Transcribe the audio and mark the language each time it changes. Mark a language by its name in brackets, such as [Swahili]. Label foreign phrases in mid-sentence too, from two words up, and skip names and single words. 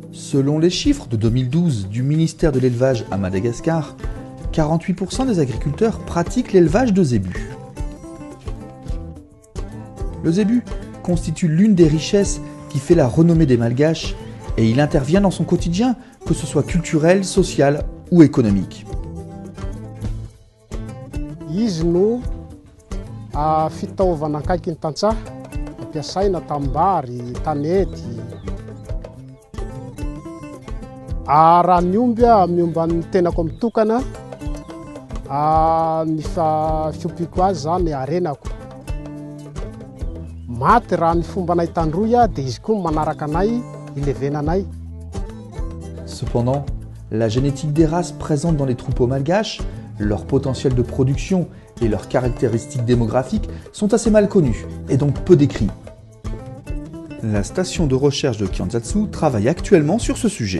[French] Selon les chiffres de 2012 du ministère de l'Élevage à Madagascar, 48% des agriculteurs pratiquent l'élevage de zébus. Le zébu constitue l'une des richesses qui fait la renommée des Malgaches et il intervient dans son quotidien, que ce soit culturel, social ou économique. [Malagasy] Izy no fitaovana akaiky ny tantsaha ampiasaina tambary, tanety. Raha miomba ny tenako mitokana, ny fiompiako azy zany arenako. Maty raha ny fomba anay tandroy dia izy koa manaraka anay, ilevena anay. [French] Cependant, la génétique des races présentes dans les troupeaux malgaches, leur potentiel de production et leurs caractéristiques démographiques sont assez mal connus et donc peu décrits. La station de recherche de Kianzatsu travaille actuellement sur ce sujet.